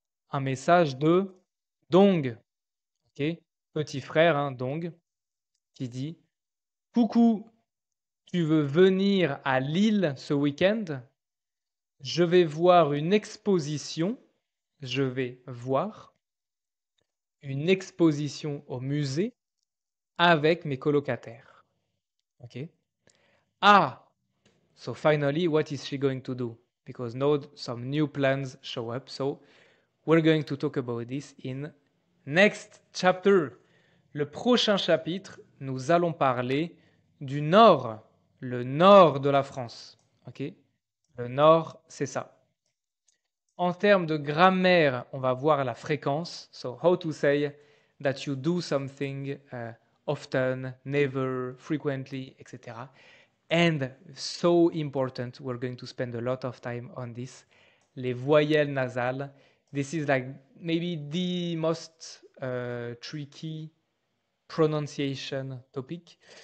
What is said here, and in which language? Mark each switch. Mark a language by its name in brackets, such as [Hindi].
[French] Un message de Dong, ok, petit frère, hein, Dong, qui dit « Coucou, tu veux venir à Lille ce week-end? Je vais voir une exposition, je vais voir une exposition au musée avec mes colocataires. » Ok. [English] Ah, so finally, what is she going to do? Because now some new plans show up. So we're going to talk about this in next chapter. [French] Le prochain chapitre, nous allons parler du nord, le nord de la France. Ok? Le nord, c'est ça. En termes de grammaire, on va voir la fréquence. [English] So how to say that you do something often, never, frequently, etc. And so important, we're going to spend a lot of time on this. [French] Les voyelles nasales. [English] This is like maybe the most tricky pronunciation topic.